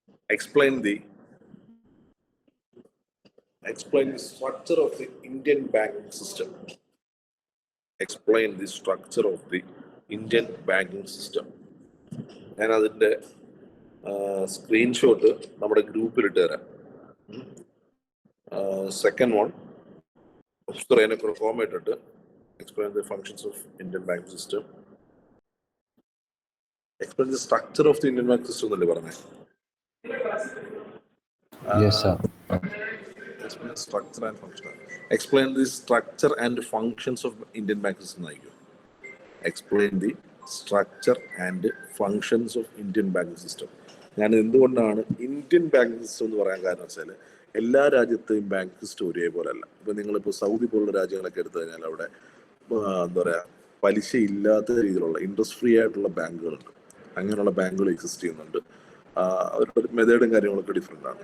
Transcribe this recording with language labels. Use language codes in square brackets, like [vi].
[en] Explain the structure of the Indian banking system. Explain the structure of the Indian banking system. [ml] ഞാൻ അതിന്റെ screenshot നമ്മുടെ ഗ്രൂപ്പിൽ ഇട്ട് തരാം. [en] Second one form ഇട്ടിട്ട് explain the functions of Indian banking system. Explain the structure of the Indian banking system [ml] എന്നല്ലേ പറഞ്ഞേ? [en] Yes, sir. Explain the structure and function. Explain the structure and functions of Indian banking system. Explain the structure and functions of Indian banking system. [ml] ഞാൻ എന്തുകൊണ്ടാണ് Indian banking system എന്ന് പറയാൻ കാരണം വെച്ചാൽ എല്ലാ രാജ്യത്തെയും ബാങ്ക് സിസ്റ്റം ഒരേപോലെ അല്ല. ഇപ്പൊ നിങ്ങളിപ്പോൾ സൗദി പോലുള്ള രാജ്യങ്ങളൊക്കെ എടുത്തു കഴിഞ്ഞാൽ അവിടെ എന്താ പറയാ പലിശ ഇല്ലാത്ത രീതിയിലുള്ള ഇൻട്രസ്റ്റ് ഫ്രീ ആയിട്ടുള്ള ബാങ്കുകളുണ്ട്. അങ്ങനെയുള്ള ബാങ്കുകൾ എക്സിസ്റ്റ് ചെയ്യുന്നുണ്ട്. അവരുടെ മെത്തേഡും കാര്യങ്ങളൊക്കെ ഡിഫറെൻ്റ് ആണ്.